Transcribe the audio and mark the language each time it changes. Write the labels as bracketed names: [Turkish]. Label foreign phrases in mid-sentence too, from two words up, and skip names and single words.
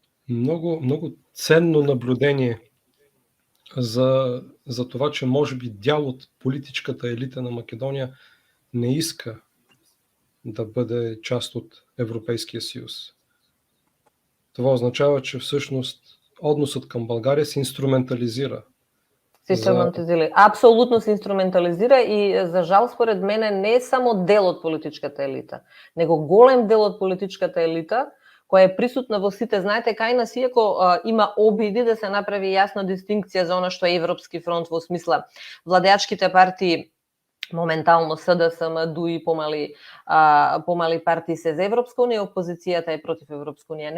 [Bulgarian] много ценно наблюдение за това, че може би дял от политическата елита на Македония не иска да бъде част от Европейския съюз. Това означава, че всъщност односът към България се инструментализира. [Macedonian] Апсолутно се инструментализира и за жал според мене не е само дел од политичката елита, него голем дел од политичката елита која е присутна во сите. Знаете, кај нас иако има обиди да се направи јасна дистинкција за она што е Европски фронт во смисла владеачките партии, моментално СДСМ, ДУИ, помали партии се за Европска унија, опозицијата е против Европска унија.